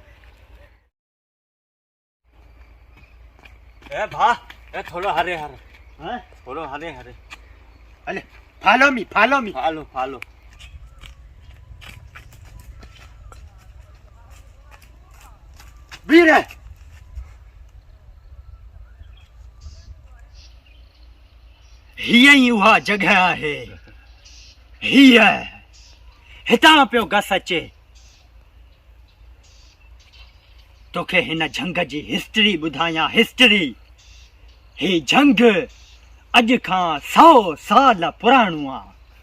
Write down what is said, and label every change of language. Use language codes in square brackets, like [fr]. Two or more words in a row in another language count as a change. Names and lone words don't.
[gu] એ ભા એ થોડો હરે હા બોલો હરે હરે [en] અલે follow me [gu] હાલો હાલો [sd] વીરે हीअं ई उहा जॻह आहे हीअ हितां पियो गस अचे तोखे हिन झंग जी हिस्ट्री ॿुधायां हिस्ट्री ही झंग अॼु खां 100 साल पुराणो आहे